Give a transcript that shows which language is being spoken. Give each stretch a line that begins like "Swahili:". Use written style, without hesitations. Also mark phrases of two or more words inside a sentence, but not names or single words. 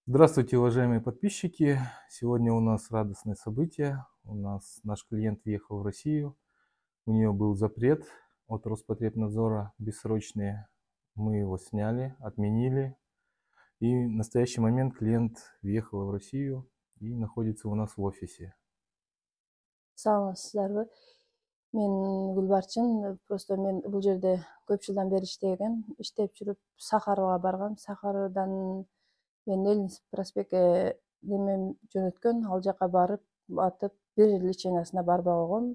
Russian: Здравствуйте, уважаемые подписчики! Сегодня у нас радостное событие. Наш клиент въехал в Россию. У нее был запрет от Роспотребнадзора бессрочный. Мы его сняли, отменили. И в настоящий момент клиент въехал в Россию и находится у нас в офисе.
Kyrgyz: Саламатсыздарбы? Мен Гүлбарчын. Просто мен бул жерде көп жылдан бери иштегем. Иштеп жүрүп Сахарова баргам. Сахарыдан мен Ленинский проспектке немем жөнөткөн. Ал жака барып, атып, бир лечениясына барбай койгом.